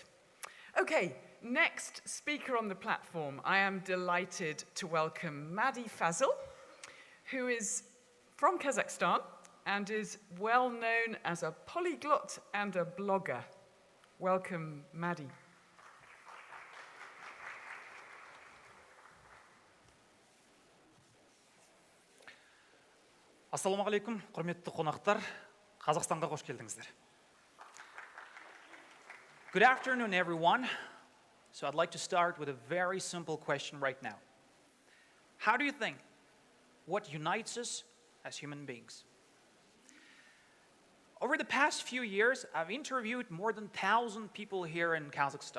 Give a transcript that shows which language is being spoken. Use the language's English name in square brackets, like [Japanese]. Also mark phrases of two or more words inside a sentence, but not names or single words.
[English] Okay, next speaker on the platform, I am delighted to welcome Madi Fazil, who is from Kazakhstan and is well known as a polyglot and a blogger. Welcome, Madi. [Kazakh] Ассаламағалейкум, құрметті қонақтар, Қазақстанға қош келдіңіздер. [English] Good afternoon, everyone. So I'd like to start with a very simple question right now. How do you think? What unites us as human beings? Over the past few years, I've interviewed more than 1,000 people here in Kazakhstan.